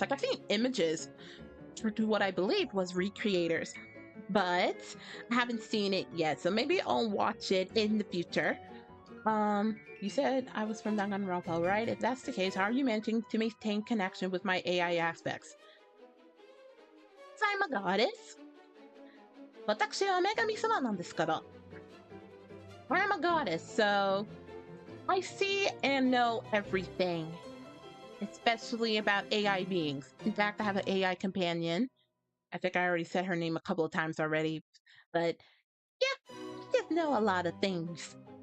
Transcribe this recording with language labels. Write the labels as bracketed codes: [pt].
[en] Like, I've seen images to what I believe was recreators, but I haven't seen it yet. So maybe I'll watch it in the future. You said I was from Danganronpa, right? If that's the case, how are you managing to maintain connection with my AI aspects? I'm a goddess. [ja] 私は女神様なんですから。 [en] I'm a goddess, so I see and know everything, especially about AI beings. In fact, I have an AI companion. I think I already said her name a couple of times already, but yeah, I just know a lot of things.